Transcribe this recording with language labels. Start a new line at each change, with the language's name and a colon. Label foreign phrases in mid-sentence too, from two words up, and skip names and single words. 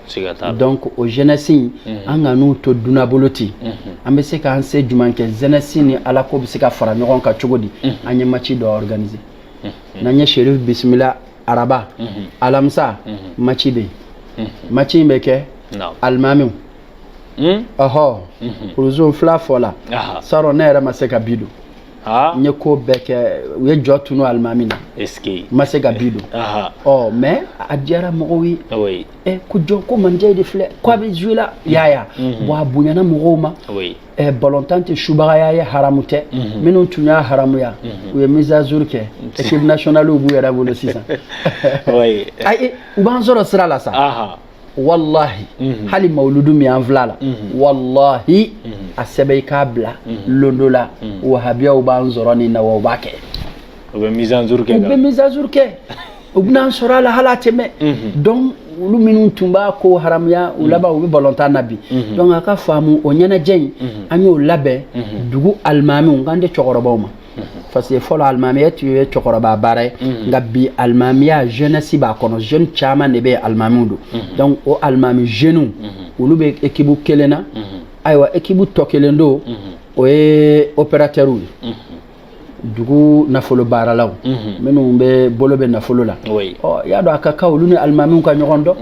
Bambara: donc o jeunesse an ka n'u to dunabolo ten an bɛ se k'an se jumɛn kɛ jeunesse ni ala ko bɛ se ka fara ɲɔgɔn kan cogo di an ye match dɔ organiser n'an ye Serif bisimila araba alamisa match bɛ match in bɛ kɛ alimamiw ɔhɔ kuruzo fila fɔla sarɔ ne yɛrɛ ma se ka bi don nye ko beke u ye jɔ tunu alimami na
French: est-ce que
Bambara: ma se ka bi don mais a diyara mɔgɔw ye
French: oui
Bambara: ko jɔn ko manje de filɛ ko a bɛ jouer la yaya bon a bonyana mɔgɔw ma
French: oui
Bambara: ballontan tɛ subagaya ye haramu tɛ minnu tun y'a haramuya u ye
French: mise à jour
Bambara: kɛ
French: équipe nationale
Bambara: b'u yɛrɛ bolo sisan
French: oui
Bambara: ayi u b'an sɔrɔ sira la sa wallahi hali mawludu min an filɛ la wallahi a sɛbɛn i k'a bila londo la wahabiyaw b'an sɔrɔ nin na wa u b'a kɛ u bɛ
French: mise à jour
Bambara: kɛ u bɛ
French: mise à jour
Bambara: kɛ u bɛn'an sɔrɔ a la hali a tɛmɛ donc olu minnu tun b'a ko haramuya u laban u bɛ balontan na bi donc a ka faamu o ɲɛnajɛ in an y'o labɛn dugu alimamiw k'an tɛ cɛkɔrɔbaw ma
French: parce que
Bambara: fɔlɔ alimamiya tun ye cɛkɔrɔba baara ye nka bi alimamiya jeunesse b'a kɔnɔ jeune caman de bɛ alimamiw don donc o alimami jeunes olu bɛ équipe kelen na ayiwa équipe tɔ kelen don o ye opérateur ye dugu nafolo baaralaw minnu bɛ bolo bɛ nafolo la y'a dɔn a ka kan olu ni alimamiw ka ɲɔgɔn dɔn